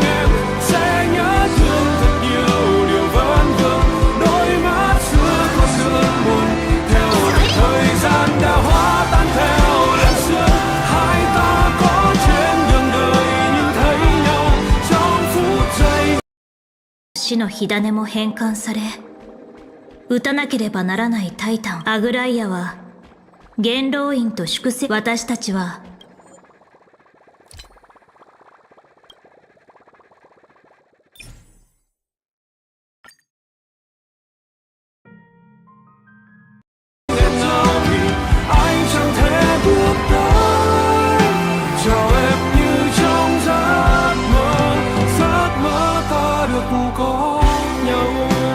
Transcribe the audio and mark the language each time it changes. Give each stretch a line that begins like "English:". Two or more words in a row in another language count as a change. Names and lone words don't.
Vietnamese: em, sẽ nhớ thương thật nhiều điều vấn vương, đôi mắt xưa còn đượm buồn theo vệt thời gian đã hóa tan theo làn sương. Hai ta có trên đường đời nhìn thấy nhau trong phút giây.
Japanese: 死の火種も返還され、撃たなければならないタイタンアグライアは元老院と粛清。私たちは
Vietnamese: Anh chẳng thể bước tới chào em như trong giấc mơ ta được có nhau.